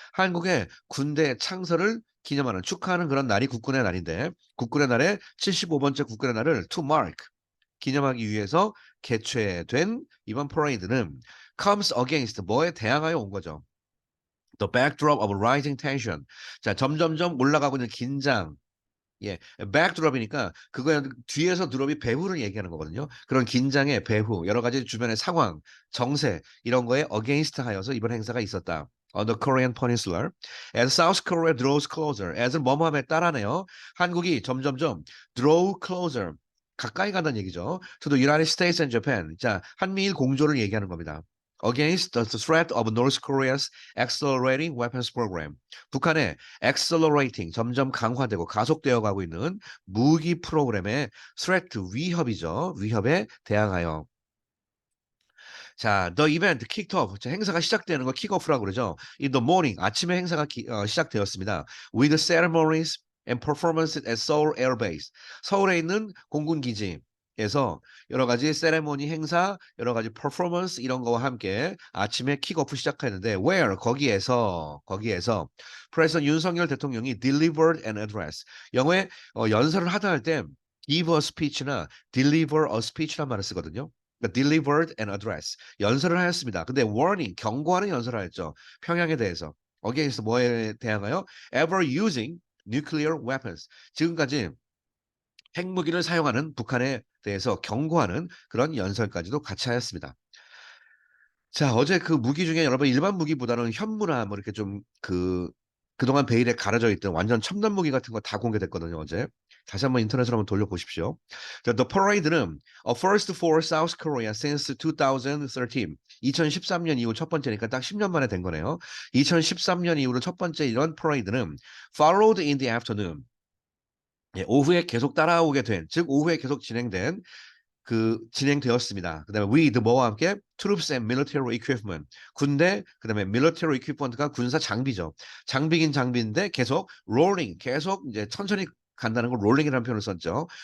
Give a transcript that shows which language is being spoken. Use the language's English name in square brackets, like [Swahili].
[Korean] 한국의 군대 창설을 기념하는 축하하는 그런 날이 국군의 날인데 국군의 날에 75번째 국군의 날을 to mark 기념하기 위해서 개최된 이번 퍼레이드는 [English] comes against [Korean] 뭐에 대항하여 온 거죠. [English] The backdrop of rising tension. [Korean] 자, 점점점 올라가고 있는 긴장. backdrop이니까 그거 뒤에서 드롭이 배후를 얘기하는 거거든요. 그런 긴장의 배후, 여러 가지 주변의 상황, 정세 이런 거에 against 하여서 이번 행사가 있었다. [English] On the Korean Peninsula, as South Korea draws closer, as은 [Korean] 뭐뭐함에 따라네요. 한국이 점점점 draw closer, 가까이 간다는 얘기죠. [English] To the United States and Japan. [Korean] 자, 한미일 공조를 얘기하는 겁니다. [English] Against the threat of North Korea's accelerating weapons program. [Korean] 북한의 accelerating 점점 강화되고 가속되어 가고 있는 무기 프로그램의 threat 위협이죠. 위협에 대항하여. [English] 자, the event kicked off. [Korean] 자, 행사가 시작되는 걸 킥오프라고 그러죠. [English] In the morning [Korean] 아침에 행사가 시작되었습니다. [English] With ceremonies and performances at Seoul Air Base. [Korean] 서울에 있는 공군 기지에서 여러 가지 세레모니 행사, 여러 가지 퍼포먼스 이런 거와 함께 아침에 킥오프 시작했는데 where 거기에서 프레sident 윤석열 대통령이 [English] delivered an address. [Korean] 영어에 연설을 하다 할 때 [English] give a speech [Korean] 나 [English] deliver a speech [Korean] 란 말을 쓰거든요. [English] 그러니까 delivered an address. [Korean] 연설을 하였습니다. 근데 warning, 경고하는 연설을 하였죠. 평양에 대해서. against 뭐에 대항하여? [English] ever using nuclear weapons. [Korean] 지금까지 핵무기를 사용하는 북한에 대해서 경고하는 그런 연설까지도 같이 하였습니다. 자, 어제 그 무기 중에 여러분 일반 무기보다는 현무나 이렇게 좀 그동안 베일에 가려져 있던 완전 첨단 무기 같은 거 다 공개됐거든요, 어제. 다시 한번 인터넷으로 한번 돌려보십시오. [English] 자, The Parade는 a first for South Korea since 2013. [Korean] 2013년 이후 첫 번째니까 딱 10년 만에 된 거네요. 2013년 이후로 첫 번째 이런 퍼레이드는 [English] followed in the afternoon. [Korean] 예, 오후에 계속 따라오게 된, 즉 오후에 계속 진행된 진행되었습니다. 그다음에 with 뭐와 함께 [English] troops and military equipment. [Korean] 군대, 그다음에 military equipment가 군사 장비죠. 장비긴 장비인데 계속 rolling, 계속 이제 천천히 간다는 걸 rolling이라는 표현을 썼죠.